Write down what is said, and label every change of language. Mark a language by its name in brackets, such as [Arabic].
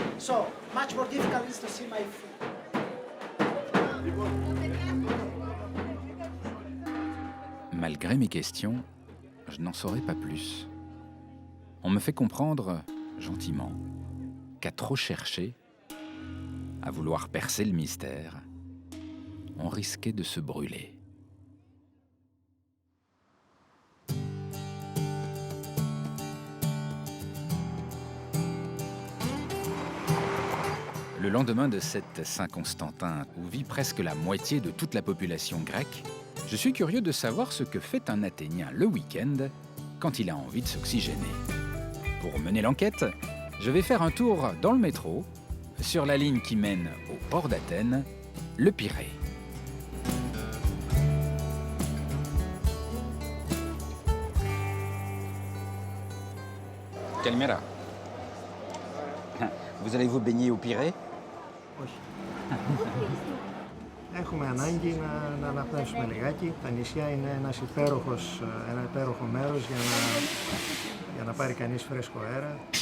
[English] So, much more difficult is to see my feet. [French] malgré mes questions, je n'en saurais pas plus. On me fait comprendre, gentiment, qu'à trop chercher, à vouloir percer le mystère, on risquait de se brûler. Le lendemain de cette Saint-Constantin, où vit presque la moitié de toute la population grecque, je suis curieux de savoir ce que fait un Athénien le week-end quand il a envie de s'oxygéner. Pour mener l'enquête, je vais faire un tour dans le métro, sur la ligne qui mène au port d'Athènes, le Pirée. [Greek] Kalimera. [French] Vous allez vous baigner au Pirée? [Greek] Όχι. Έχουμε ανάγκη να αναπνεύσουμε λιγάκι. Τα νησιά είναι ένα υπέροχο μέρος για να πάρει κανείς φρέσκο αέρα.